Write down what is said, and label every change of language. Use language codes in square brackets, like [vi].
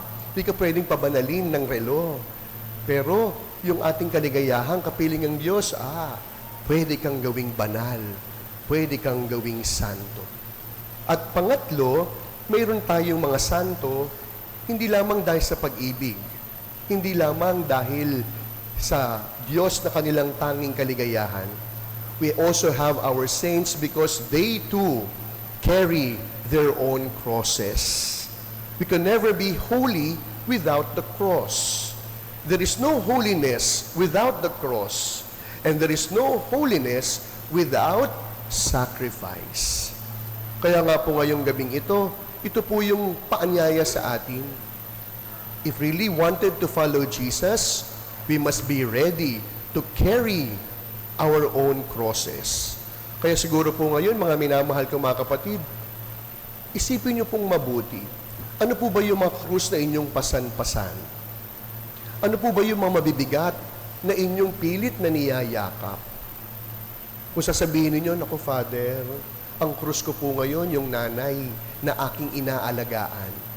[tl] Hindi ka pwedeng pabanalin ng relo. Pero, yung ating kaligayahan, kapiling ng Diyos, pwede kang gawing banal. Pwede kang gawing santo. At pangatlo, mayroon tayong mga santo, hindi lamang dahil sa pag-ibig, hindi lamang dahil sa Diyos na kanilang tanging kaligayahan. [en] We also have our saints because they too carry their own crosses. We can never be holy without the cross. There is no holiness without the cross. And there is no holiness without sacrifice. [tl] Kaya nga po ngayong gabing ito po yung paanyaya sa atin. [en] If really wanted to follow Jesus, we must be ready to carry our own crosses. [tl] Kaya siguro po ngayon, mga minamahal kong mga kapatid, isipin niyo pong mabuti. Ano po ba yung mga krus na inyong pasan-pasan? Ano po ba yung mga mabibigat na inyong pilit na niyayakap. Kung sasabihin ninyo, naku Father, ang krus ko po ngayon yung nanay na aking inaalagaan.